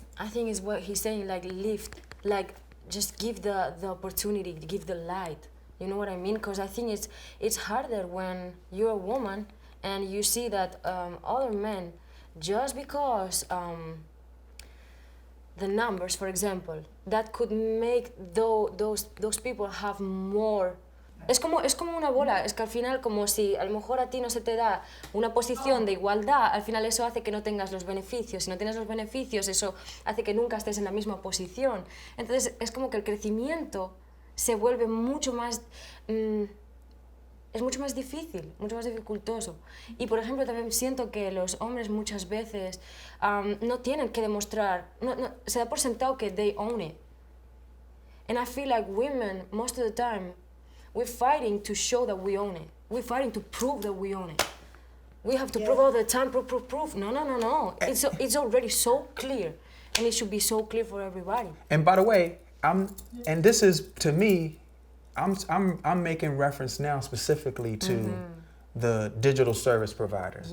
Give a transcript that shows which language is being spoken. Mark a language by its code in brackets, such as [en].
[en] I think is what he's saying, like lift, like just give the opportunity, give the light. You know what I mean? Because I think it's harder when you're a woman and you see that other men, just because the numbers, for example, that could make those people have more. [es] Es como una bola, es que al final, como si a lo mejor a ti no se te da una posición de igualdad, al final eso hace que no tengas los beneficios. Si no tienes los beneficios, eso hace que nunca estés en la misma posición. Entonces es como que el crecimiento se vuelve mucho más... es mucho más difícil, mucho más dificultoso. Y por ejemplo también siento que los hombres muchas veces no tienen que demostrar, se da por sentado que [en] they own it. And I feel like women, most of the time, we're fighting to show that we own it. We're fighting to prove that we own it. We have to prove all the time, prove. No. It's already so clear, and it should be so clear for everybody. And by the way, and this is, to me, I'm making reference now specifically to the digital service providers.